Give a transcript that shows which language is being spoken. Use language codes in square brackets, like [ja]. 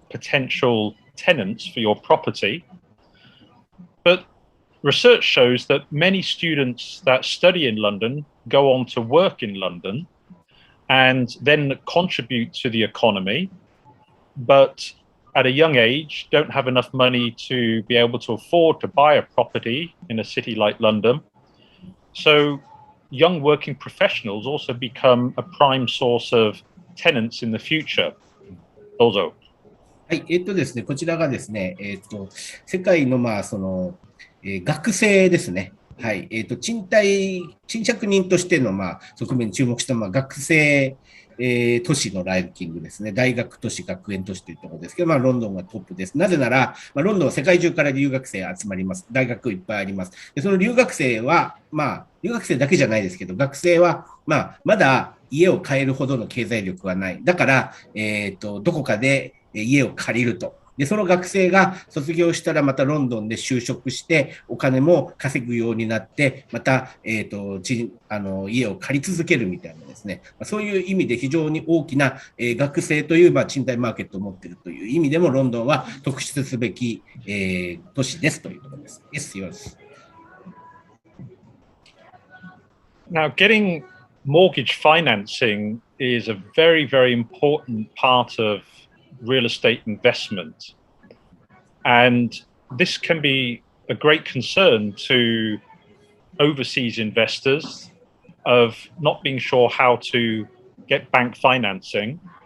[en] potential tenants for your property. But research shows that many students that study in London go on to work in London and then contribute to the economy, but at a young age don't have enough money to be able to afford to buy a property in a city like London. So young working professionals also become a prime source of tenants in the future. [ja] どうぞ。はい、ですね、こちらがですね、世界の学生ですね。はい、賃借人としての側面に注目した学生、都市のランキングですね。大学都市、学園都市というところですけど、ロンドンがトップです。なぜなら、ロンドンは世界中から留学生集まります。大学いっぱいあります。で、その留学生は、留学生だけじゃないですけど、学生は、まだ家を買えるほどの経済力はない。だから、どこかで家を借りると。で、その学生が卒業したらまたロンドンで就職してお金も稼ぐようになって、また、家を借り続けるみたいなですね。そういう意味で非常に大きな、学生という賃貸マーケットを持っているという意味でもロンドンは特筆すべき、都市ですというところです。 [en] Yes, yours. Now, getting mortgage financing is a very, very important part of real estate investment. And this can be a great concern to overseas investors of not being sure how to get bank financing.